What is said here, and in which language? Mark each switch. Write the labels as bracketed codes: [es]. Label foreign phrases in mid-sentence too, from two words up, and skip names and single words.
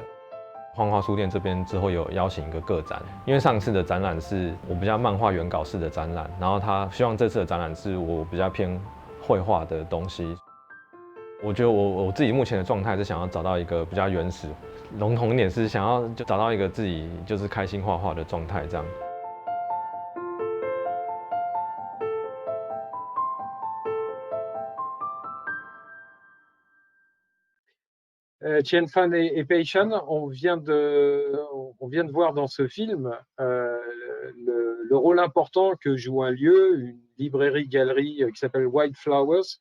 [zh] 荒花书店这边之后有邀请一个个展，因为上次的展览是我比较漫画原稿式的展览，然后他希望这次的展览是我比较偏绘画的东西。我觉得我自己目前的状态是想要找到一个比较原始，笼统一点是想要就找到一个自己就是开心画画的状态这样。 [fr] Tien Phan et Pei Shan, on vient de voir dans ce film le rôle important que joue un lieu, une librairie-galerie qui s'appelle White Flowers.